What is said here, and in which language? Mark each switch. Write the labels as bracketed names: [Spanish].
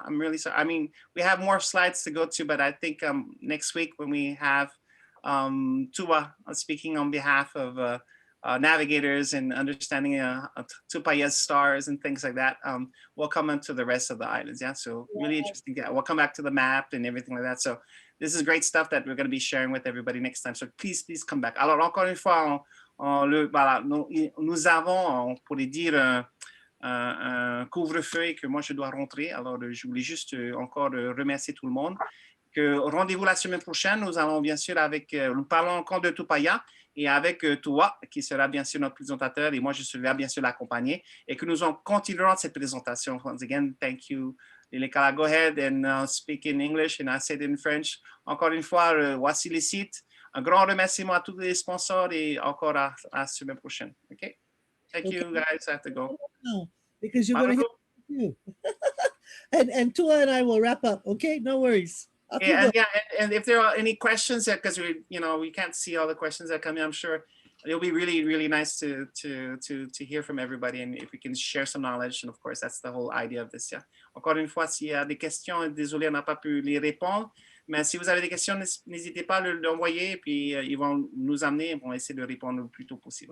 [English] I'm really sorry. I mean, we have more slides to go to, but I think next week when we have Tua speaking on behalf of navigators and understanding Tupaya's stars and things like that, we'll come into the rest of the islands. Yeah, so really interesting. Yeah, we'll come back to the map and everything like that. So this is great stuff that we're going to be sharing with everybody next time. So please come back. [French] Alors encore une fois, nous avons, on pourrait dire, un couvre-feu et que moi je dois rentrer. Alors je voulais juste encore remercier tout le monde. Rendez-vous la semaine prochaine. Nous allons bien sûr nous parlons encore de Tupaya et avec Tua, qui sera bien sûr notre présentateur, et moi je serai bien sûr l'accompagner, et que nous continuerons cette présentation. [English] Once again, thank you, Lilikalā. Go ahead and speak in English, and I said in French. [French] Encore une fois, voici les sites. Un grand remerciement à tous les sponsors et encore à la semaine prochaine. [English] Okay? Thank you, guys. I have to go. No, because you're going to hear you. and Tua and I will wrap up. Okay, no worries. And if there are any questions, because we can't see all the questions that come in, I'm sure it'll be really, really nice to hear from everybody, and if we can share some knowledge. And of course, that's the whole idea of this. Yeah. [French] Encore une fois, s'il y a des questions, désolé, on n'a pas pu les répondre. Mais si vous avez des questions, n'hésitez pas à l'envoyer, puis ils vont nous amener, ils vont essayer de répondre le plus tôt possible.